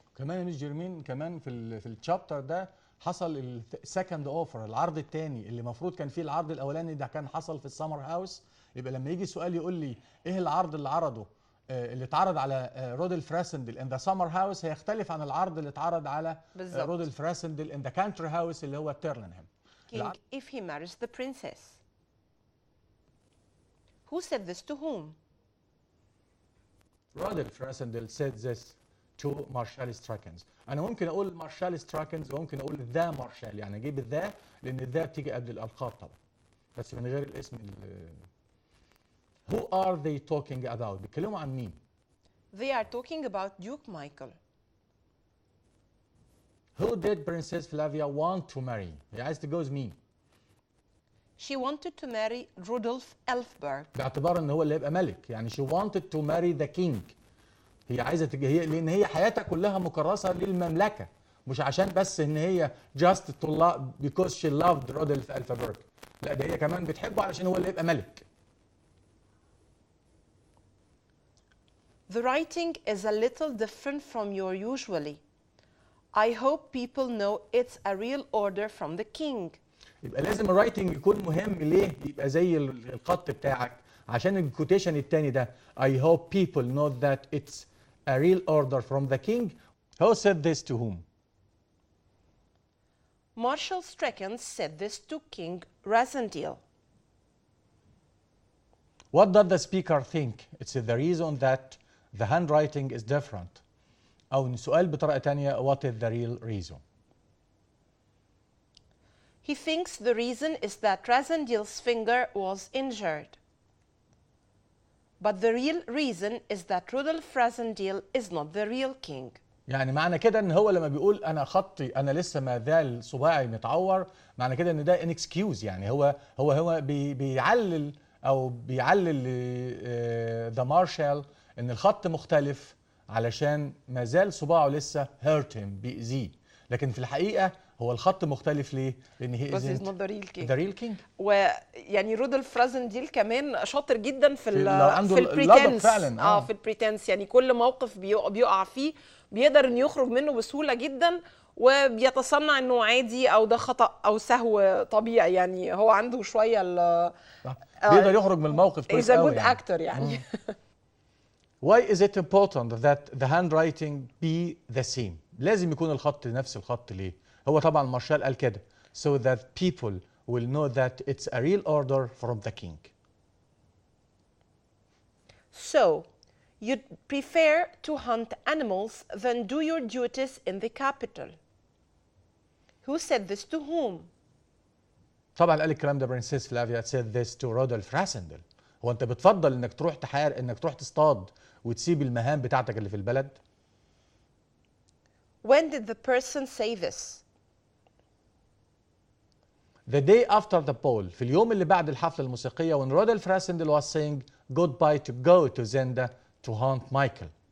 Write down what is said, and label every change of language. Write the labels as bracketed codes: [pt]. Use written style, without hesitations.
[ar] كمان يا مس جيرمين كمان في الشابتر ده حصل السكند اوفر، العرض الثاني اللي المفروض كان فيه العرض الاولاني ده كان حصل في السمر هاوس. يبقى لما يجي سؤال يقول لي ايه العرض اللي عرضه اللي اتعرض على رودولف راسندل ان ذا سمر هاوس هيختلف عن العرض اللي اتعرض على رودولف راسندل ان ذا كانتري هاوس اللي هو تيرلنهام. [en] King if he marries the princess. Who said this to whom? Rudolf Rassendyll said this to Marshal Strakens. [ar] أنا ممكن أقول مارشال ستراكنز وممكن أقول ذا مارشال، يعني أجيب الذا لأن الذا بتيجي قبل الألقاب طبعا بس من غير الاسم. [en] Who are they talking about؟ [ar] بيتكلموا عن مين؟ [en] They are talking about Duke Michael. Who did Princess Flavia want to marry؟ [ar] هي عايزة تتجوز مين؟ [en] She wanted to marry Rudolf Elfberg. [ar] باعتبار ان هو اللي يبقى ملك، يعني [en] she wanted to marry the king. [ar] هي عايزه هي لان هي حياتها كلها مكرسه للمملكه، مش عشان بس ان هي [en] just to love because she loved Rudolf Elfberg، [ar] لا ده هي كمان بتحبه علشان هو اللي يبقى ملك. [en] The writing is a little different from your usually. I hope people know it's a real order from the king. [ar] يبقى لازم الرايتنج يكون مهم ليه؟ يبقى زي الخط بتاعك عشان الكوتيشن الثاني ده [en] I hope people know that it's a real order from the king. Who said this to whom? Marshal Strakens said this to King Rassendyll. What does the speaker think? It's the reason that the handwriting is different. [ar] أو سؤال بطريقة ثانية [en] what is the real reason? He thinks the reason is that Rassendyll's finger was injured. But the real reason is that Rudolf Rassendyll is not the real king. [ar] يعني معنى كده ان هو لما بيقول انا خطي انا لسه ما زال صباعي متعور، معنى كده ان ده ان اكسكيوز، يعني هو بيعلل او بيعلل ذا مارشال ان الخط مختلف علشان ما زال صباعه لسه [en] hurt him [ar] بيأذيه، لكن في الحقيقه هو الخط مختلف ليه؟ لان هي [en] Because he's not the real king. the real king. [ar] ويعني رودولف راسنديل كمان شاطر جدا في عنده في البريتنس فعلا في البريتنس، يعني كل موقف بيقع فيه بيقدر انه يخرج منه بسهوله جدا، وبيتصنع انه عادي او ده خطأ او سهو طبيعي، يعني هو عنده شويه بيقدر يخرج من الموقف كويس قوي. [en] he's a good actor يعني. Why is it important that the handwriting be the same؟ [ar] لازم يكون الخط نفس الخط ليه؟ هو طبعا مارشال قال كده [en] so that people will know that it's a real order from the king. So, you'd prefer to hunt animals than do your duties in the capital. Who said this to whom? [ar] طبعا قال الكلام ده برنسيس فلافيا [en] said this to [ar] رودولف راسندل. هو انت بتفضل انك تروح انك تروح تصطاد وتسيب المهام بتاعتك اللي في البلد؟ [en] When did the person say this? The day after the ball، [ar] في اليوم اللي بعد الحفلة الموسيقية، [en] when Rudolf Rassendyll was saying goodbye to go to Zenda to hunt Michael.